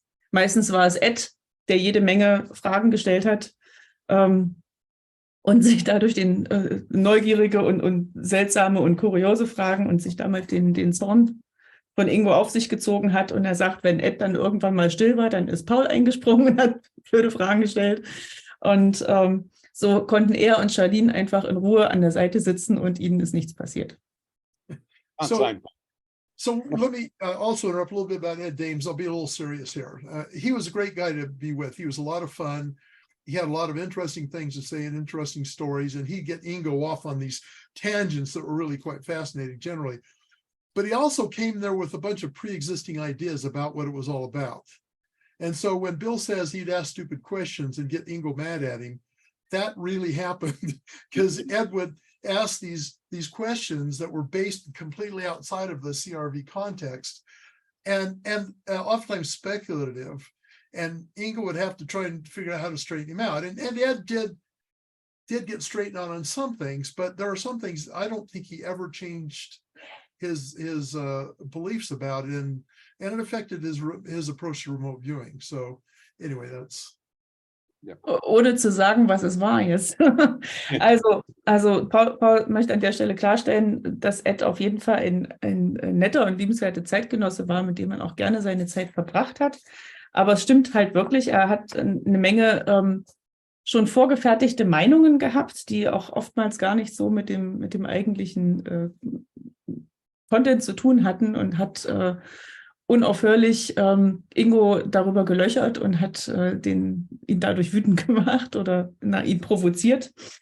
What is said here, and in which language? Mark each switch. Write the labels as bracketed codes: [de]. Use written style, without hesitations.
[de] Meistens war es Ed, der jede Menge Fragen gestellt hat und sich dadurch den neugierige und seltsame und kuriose Fragen und sich damit den Zorn von Ingo auf sich gezogen hat. Und er sagt, wenn Ed dann irgendwann mal still war, dann ist Paul eingesprungen und hat blöde Fragen gestellt. Und so konnten er und Charlene einfach in Ruhe an der Seite sitzen und ihnen ist nichts passiert. [en] So let me also interrupt a little bit about Ed Dames. I'll be a little serious here. He was a great guy to be with. He was a lot of fun. He had a lot of interesting things to say and interesting stories, and he'd get Ingo off on these tangents that were really quite fascinating generally. But he also came there with a bunch of pre-existing ideas about what it was all about. And so when Bill says he'd ask stupid questions and get Ingo mad at him, that really happened because Ed would ask these questions that were based completely outside of the CRV context and oftentimes speculative. And Ingo would have to try and figure out how to straighten him out. And Ed did get straightened out on some things, but there are some things I don't think he ever changed his beliefs about it, and it affected his approach to remote viewing. So anyway, that's [de] Ohne zu sagen, was es war jetzt. Also Paul möchte an der Stelle klarstellen, dass Ed auf jeden Fall ein netter und liebenswerter Zeitgenosse war, mit dem man auch gerne seine Zeit verbracht hat. Aber es stimmt halt wirklich, er hat eine Menge schon vorgefertigte Meinungen gehabt, die auch oftmals gar nicht so mit dem eigentlichen Content zu tun hatten und hat unaufhörlich Ingo darüber gelöchert und hat ihn dadurch wütend gemacht oder ihn provoziert.